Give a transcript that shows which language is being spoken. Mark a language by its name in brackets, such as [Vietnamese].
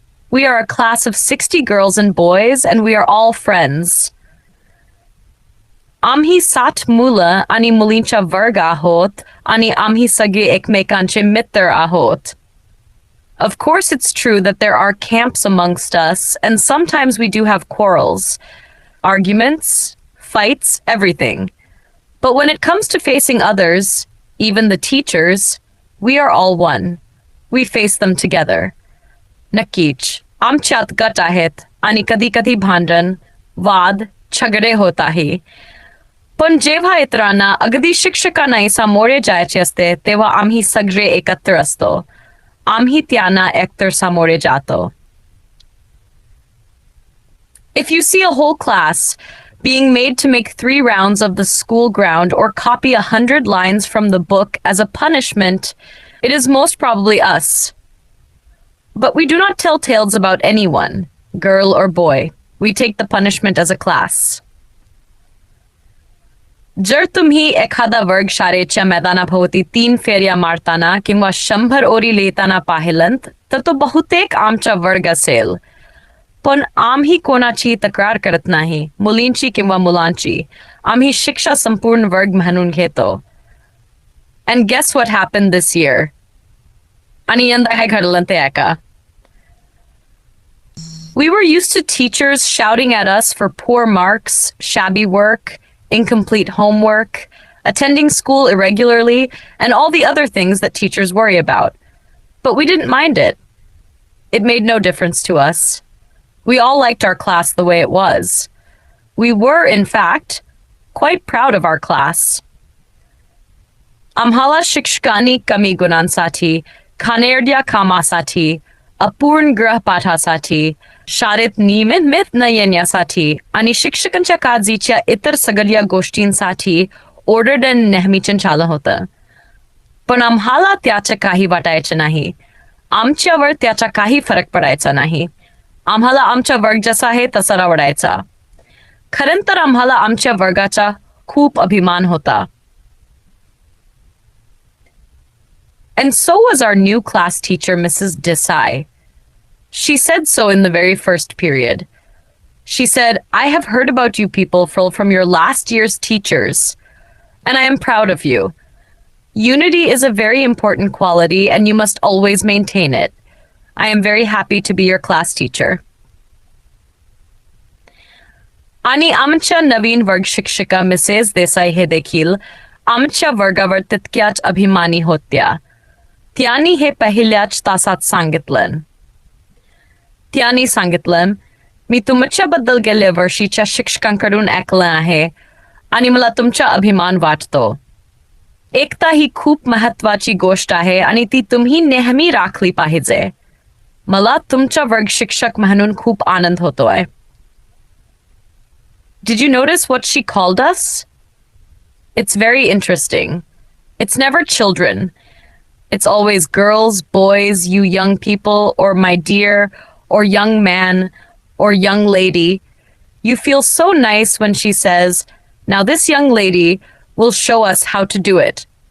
[English] We are a class of 60 girls and boys, and we are all friends. [Marathi] आम्ही 60 मुलं आणि मुलींचा वर्ग आहोत आणि आम्ही सगळे एकमेकांचे मित्र आहोत. [English] Of course, it's true that there are camps amongst us, and sometimes we do have quarrels, arguments, fights, everything. But when it comes to facing others, even the teachers, we are all one. We face them together. [Marathi] नक्कीच, आमच्यात गट आहेत आणि कधी-कधी भांडण, वाद, झगडे होत आहे. पण जेव्हा इतरांना अगदी शिक्षकांना सामोरे जायचे असते, तेव्हा आम्ही सगळे एकत्र असतो. आम्ही त्यांना एकतर सामोरे जातो. [English] If you see a whole class being made to make 3 rounds of the school ground or copy 100 lines from the book as a punishment, it is most probably us. But we do not tell tales about anyone, girl or boy. We take the punishment as a class. [Marathi] जर तुम्ही एखादा वर्ग शाळेच्या मैदानाभोवती 3 फेऱ्या मारताना किंवा 100 ओरी लिहिताना पाहिलंत, तर तो बहुतेक आमचा वर्ग असेल. पण आम्ही कोणाची तक्रार करत नाही, मुलींची किंवा मुलांची. आम्ही शिक्षा संपूर्ण वर्ग म्हणून घेतो. [English] And guess what happened this year? [Marathi] आणि यंदा काय घडलं ते ऐका. [English] We were used to teachers shouting at us for poor marks, shabby work, incomplete homework, attending school irregularly, and all the other things that teachers worry about. But we didn't mind it. It made no difference to us. We all liked our class the way it was. We were, in fact, quite proud of our class. [Marathi] आम्हाला शिक्षकांनी कमी गुणांसाठी, घाणेरड्या कामासाठी, अपूर्ण गृहपाठासाठी, शाळेत नियमित न येण्यासाठी आणि शिक्षकांच्या काळजीच्या इतर सगळ्या गोष्टींसाठी ओरडण नेहमीच चालू होतं. पण आम्हाला त्याचं काही वाटायचं नाही. आमच्यावर त्याचा काही फरक पडायचा नाही. आम्हाला आमचा वर्ग जसा आहे तसा आवडायचा. खरं तर आम्हाला आमच्या वर्गाचा खूप अभिमान होता. [English] And so was our new class teacher, Mrs. Desai. She said so in the very first period. She said, I have heard about you people from your last year's teachers, and I am proud of you. Unity is a very important quality, and you must always maintain it. I am very happy to be your class teacher. [Marathi] आणि आमच्या नवीन वर्ग शिक्षिका Mrs Desai हे देखील आमच्या वर्गावर तितक्याच अभिमानी होत्या. त्यांनी हे पहिल्याच तासात सांगितलं. त्यांनी सांगितलं, मी तुमच्याबद्दल गेल्या वर्षीच्या शिक्षकांकडून ऐकलं आहे आणि मला तुमचा अभिमान वाटतो. एकता ही खूप महत्वाची गोष्ट आहे आणि ती तुम्ही नेहमी राखली पाहिजे. मला तुमचा वर्ग शिक्षक म्हणून खूप आनंद होतोय. [English] Did you notice what she called us? It's very interesting. It's never children. It's always girls, boys, you young people, or my dear, or young man, or young lady. You feel so nice when she says, now this young lady will show us how to do it.